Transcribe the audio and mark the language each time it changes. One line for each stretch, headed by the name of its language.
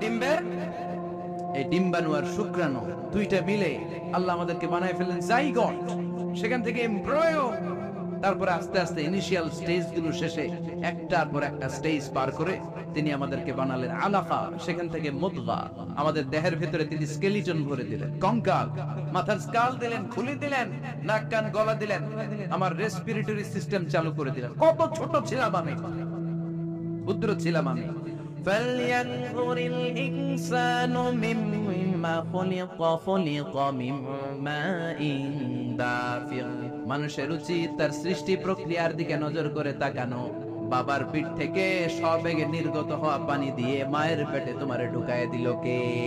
Bangla: ডিম্বের এই ডিম্বাণু আর শুক্রাণু দুইটা মিলে আল্লাহ আমাদেরকে বানায় ফেললেন জাইগট, সেখান থেকে এমব্রয়ো, তারপরে আস্তে আস্তে ইনিশিয়াল স্টেজ গুলো শেষে একটার পর একটা স্টেজ পার করে তিনি আমাদেরকে বানালেন আলাকা, সেখান থেকে মুদগা। আমাদের দেহের ভিতরে তিনি স্কেলিটন ভরে দিলেন, কঙ্কাল, মাথার স্কাল দিলেন, খুলে দিলেন, নাক কান গলা দিলেন, আমার রেসপিরেটরি সিস্টেম চালু করে দিলেন। কত ছোট ছিলাম আমি, ক্ষুদ্র ছিলাম আমি।
Arabic: فلينظر الإنسان مما خلق خلق من ماء دافق।
Bangla: মানুষের উচিত তার সৃষ্টি প্রক্রিয়ার দিকে নজর করে তাকানো। বাবার পিঠ থেকে সবেগে নির্গত হওয়া পানি দিয়ে মায়ের পেটে তোমারে ঢুকায় দিল কে?